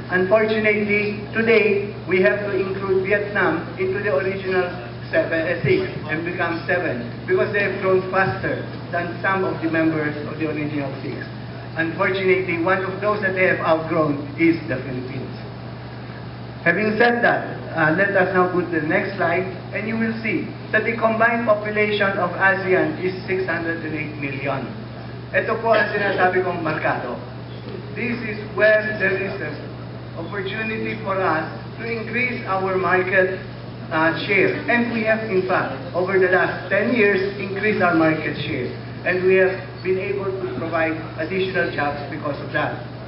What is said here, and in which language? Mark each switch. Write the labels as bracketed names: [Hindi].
[English] Unfortunately, today, we have to include Vietnam into the original 6 and become 7 because they have grown faster than some of the members of the original 6. Unfortunately, one of those that they have outgrown is the Philippines. Having said that, let us now go to the next slide, and you will see that the combined population of ASEAN is 608 million. [Filipino] Ito po ang sinasabi kong merkado. [English] This is where there is an opportunity for us to increase our market share. And we have, in fact, over the last 10 years, increased our market share. And we have been able to provide additional jobs because of that.